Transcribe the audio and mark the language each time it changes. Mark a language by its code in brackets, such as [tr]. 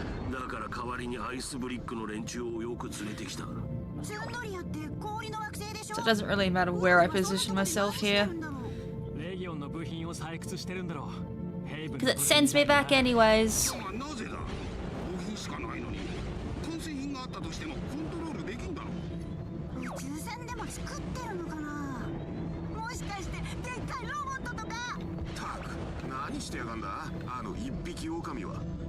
[ja] だから代わりにアイスブリックの連中をよく連れてきた。ツンドリアって氷の惑星でしょ? [en] So it doesn't really matter where I position myself here. [ja] レギオンの部品を採掘してるんだろう。 [en] Because it sends me back anyways. [ja] なぜだ？部品しかないのに完成品があったとしてもコントロールできんだろう。宇宙船でも作ってるのかな。もしかしてでっかいロボットとか。たく何してやがんだあの一匹狼は。